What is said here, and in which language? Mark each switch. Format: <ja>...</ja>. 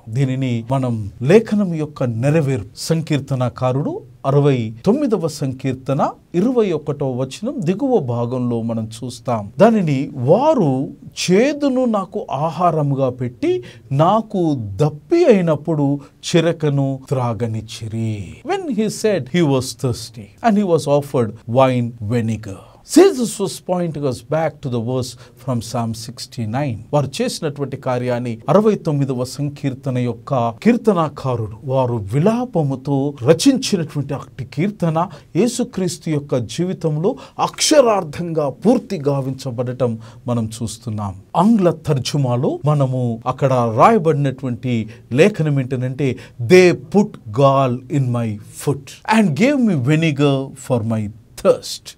<te>దీనిని మనం లేఖనం యొక్క నెరవేర్పు, సంకీర్తనకారుడు 69వ సంకీర్తన 21వ వచనం దిగువ భాగంలో మనం చూస్తాం. దానిని వారు చేదును నాకు ఆహారముగా పెట్టి నాకు దప్పి అయినప్పుడు చిరకను త్రాగనిచ్చిరి.</te> <en>When he said he was thirsty and he was offered wine vinegar. Jesus was pointing us back to the verse from Psalm 69.</en> <te>వారు చేసినటువంటి కార్యాన్ని 69వ సంకీర్తన యొక్క కీర్తనాకారుడు వారు విలాపముతో రచించినటువంటి అట్టి కీర్తన యేసుక్రీస్తు యొక్క జీవితంలో అక్షరార్థంగా పూర్తి గావించబడటం మనం చూస్తున్నాం. ఆంగ్ల తర్జుమాలో మనము అక్కడ రాయబడినటువంటి లేఖనం ఏంటంటే, they put gall in my foot and gave మీ vinegar for my thirst.</te>